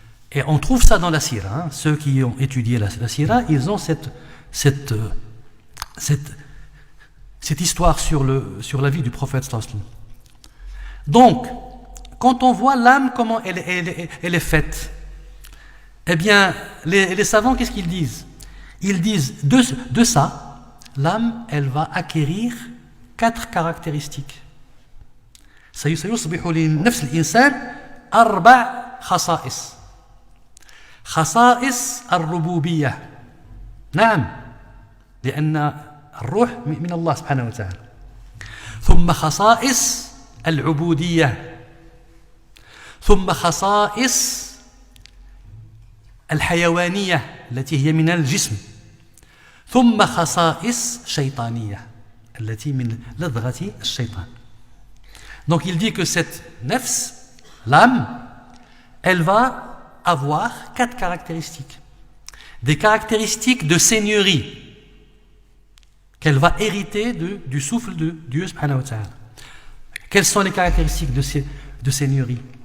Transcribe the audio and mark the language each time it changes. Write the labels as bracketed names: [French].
[French] Et on trouve ça dans la Sira. Ceux qui ont étudié la Sira, ils ont cette histoire sur la vie du prophète sallallahu alayhi wa sallam. Donc, quand on voit l'âme, comment elle est faite, eh bien, les savants, qu'est-ce qu'ils disent? Ils disent, de ça, l'âme, elle va acquérir 4 caractéristiques. [Arabic] سيصبح لنفس الإنسان 4 خصائص. خصائص الربوبية. نعم، لأن الروح من الله سبحانه وتعالى. ثم خصائص العبودية. ثم خصائص الحيوانية التي هي من الجسم. ثم خصائص شيطانية التي من لدغة الشيطان. [French] Donc il dit que cette nefs, l'âme, elle va avoir 4 caractéristiques. Des caractéristiques de seigneurie qu'elle va hériter du souffle de Dieu subhanahu wa ta'ala. Quelles sont les caractéristiques de seigneurie?